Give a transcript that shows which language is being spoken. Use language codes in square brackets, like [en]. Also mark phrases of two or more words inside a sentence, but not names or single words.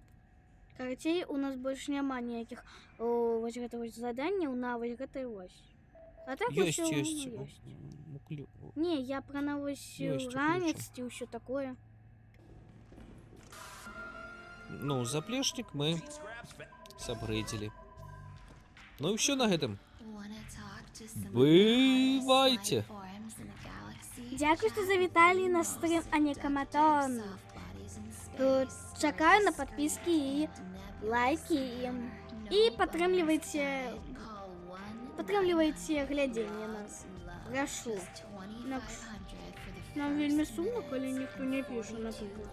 [be] Карацей, у нас больше няма ніяких вось гэта вось заданняў на вось гэтай вось. А так Ёсць, усё, ёсць. ну, ёсць. Не, я про на вось Ёсць, ранец уключу. ці ўсё такое. Ну, заплечнік мы [en] Cheap scraps fa- [be] сапгрейдзілі. Ну і ўсё на гэтым. [en] Wanna talk to some of the [be] Бывайте. [en] hottest life forms in the galaxy? [uk] Дякую, що завітали на стрім Анікаматон. Чекаю на подписки і лайки. І підтримуйте глядіння нас. Прошу. Нам вельми сумно, коли ніхто не пише, наприклад.